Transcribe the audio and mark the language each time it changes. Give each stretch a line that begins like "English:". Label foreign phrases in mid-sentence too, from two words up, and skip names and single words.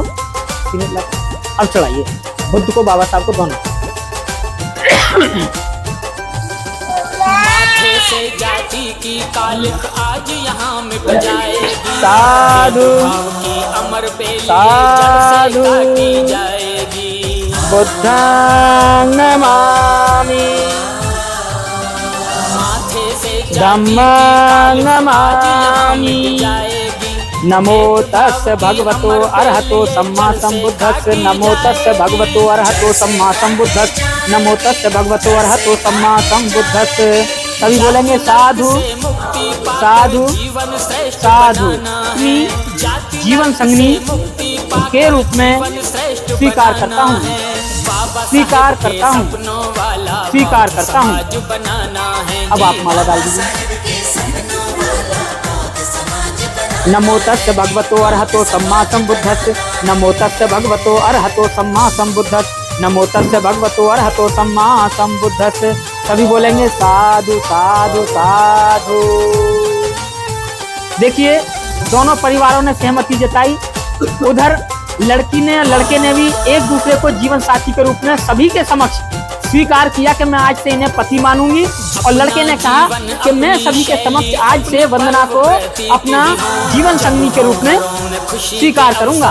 Hindi: अब चढ़ाइए बुद्ध को, बाबा साहब को, दोनों। माथे से जाति की कालिक आज यहाँ मिट जाएगी। साधु की अमर बेली साधु जड़ से काटी जाएगी।
Pali: बुद्धं नमामि
Hindi: माथे से
Pali: धम्मं नमामि। नमो तस् भगवतो अरहतो सम्मा संबुद्धस्स। नमो तस् भगवतो अरहतो सम्मा संबुद्धस्स। नमो तस् भगवतो अरहतो सम्मा संबुद्धस्स।
Hindi: सभी बोलेंगे
Pali: साधु साधु साधु।
Hindi: जीवन संगनी के रूप में स्वीकार करता हूँ, स्वीकार करता हूँ, स्वीकार करता हूँ। अब आप माला डाल दीजिए।
Pali: नमो तस्य भगवतो अरहतो सम्मा संबुद्धस्स। नमो तस्य भगवतो अरहतो सम्मा संबुद्धस्स। नमो तस्य भगवतो अरहतो सम्मा संबुद्धस्स।
Hindi: सभी बोलेंगे
Pali: साधु साधु साधु।
Hindi: देखिए दोनों परिवारों ने सहमति जताई। उधर लड़की ने लड़के ने भी एक दूसरे को जीवन साथी के रूप में सभी के समक्ष स्वीकार किया कि मैं आज से इन्हें पति मानूंगी, और लड़के ने कहा कि मैं सभी के समक्ष आज से वंदना को अपना जीवन संगनी के रूप में स्वीकार करूंगा।